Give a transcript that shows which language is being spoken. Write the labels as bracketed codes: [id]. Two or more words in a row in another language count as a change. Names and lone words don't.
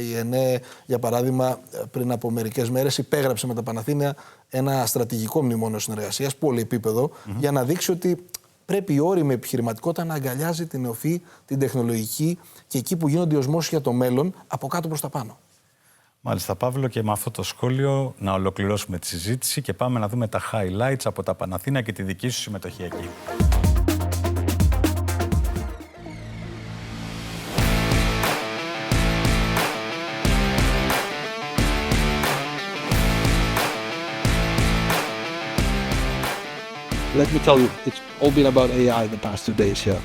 [el] Η ΕΝΕ, για παράδειγμα, πριν από μερικές μέρες υπέγραψε με τα Παναθήνα ένα στρατηγικό μνημόνιο συνεργασίας, πολυεπίπεδο, για να δείξει ότι πρέπει η όριμη επιχειρηματικότητα να αγκαλιάζει την νεοφυή, την τεχνολογική και εκεί που γίνονται οι οσμώσεις για το μέλλον, από κάτω προς τα πάνω. Μάλιστα, Παύλο, και με αυτό το σχόλιο να ολοκληρώσουμε τη συζήτηση και πάμε να δούμε τα highlights από τα Παναθήνα και τη δική σου συμμετοχή εκεί. [en] Let me tell you, it's all been about AI the past 2 days here.